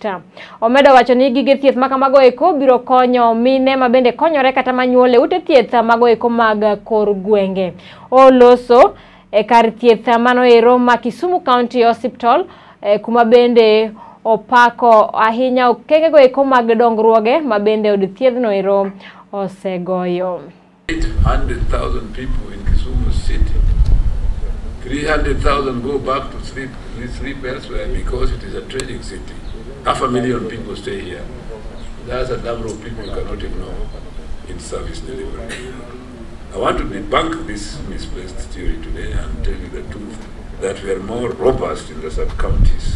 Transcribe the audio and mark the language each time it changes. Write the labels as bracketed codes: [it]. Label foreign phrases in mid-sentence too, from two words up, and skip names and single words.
[luo] Omedo wacho ni gige thieth makamago eko biro konyo mine mabende konyore kata manyuole ute thieth mago eko mag kor gwenge. Oloso e kar thieth mano ero ma Kisumu County Hospital kuma bende opako ahinya okengego eko mag dongruoge mabende od thiethno ero osegoyo. [en] 800,000 people in Kisumu City. 300,000 go back to sleep elsewhere because it is a trading city. 500,000 people stay here. That's a number of people you cannot ignore in service delivery. I want to debunk this misplaced theory today and tell you the truth that we are more robust in the sub-counties.